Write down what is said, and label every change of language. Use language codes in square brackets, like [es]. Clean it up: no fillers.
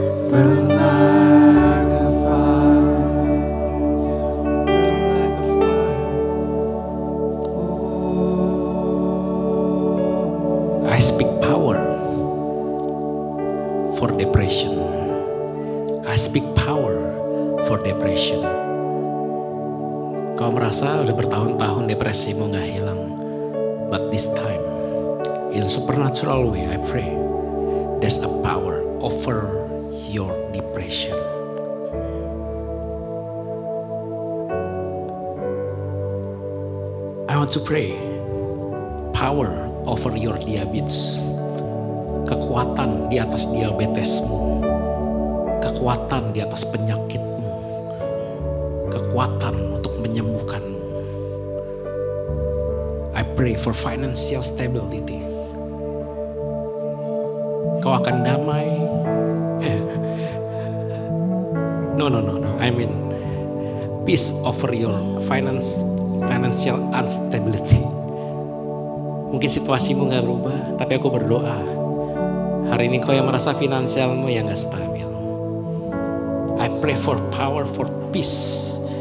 [en] Burn like a fire. Burn like a fire. Oh. I speak power for depression. I speak power for depression. [id] Kau merasa udah bertahun-tahun depresimu gak hilang. [en] But this time, in supernatural way, I pray, there's a power over your depression. I want to pray, power over your diabetes. [id] Kekuatan di atas diabetesmu, kekuatan di atas penyakitmu, kekuatan untuk menyembuhkanmu. [en] I pray for financial stability. [id] Kau akan damai. [en] No. I mean peace over your financial instability. [id] Mungkin situasimu gak berubah, tapi aku berdoa hari ini kau yang merasa finansialmu yang gak stabil. [en] I pray for power, for peace.